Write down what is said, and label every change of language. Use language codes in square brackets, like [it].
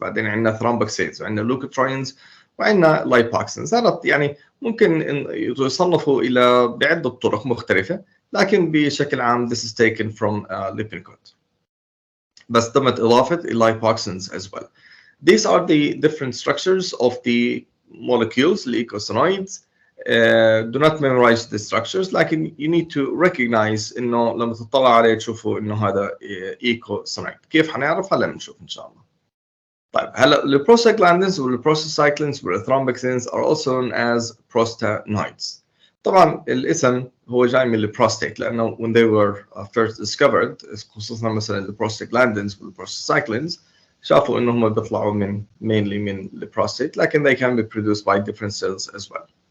[ar] بعدين عندنا thromboxanes وعندنا leukotrienes وعندنا lipoxins. هذا يعني ممكن يصنفوا الى بعده طرق مختلفه، لكن بشكل عام [en] this is taken from Lippincott. [ar] بس تمت اضافه lipoxins [en] as well. These are the different structures of the molecules, the eicosanoids. Do not memorize the structures, [ar] لكن [en] you need to recognize [ar] إنه لما تطلع عليه تشوفوا إنه هذا [en] eicosanoid. [ar] كيف حنعرف؟ هلا بنشوف إن شاء الله. طيب هلا البروستاجلاندينز والبروستاcyclins والthromboxanes [en] are also known as prostanoids. [ar] طبعا الاسم هو جاي من البروستات، لأنه [en] when they were first discovered [ar] خصوصا مثلا البروستاجلاندينز والبروستاcyclins شافوا إنهم بيطلعوا mainly من البروستات، لكن [en] they can be produced by different cells as well.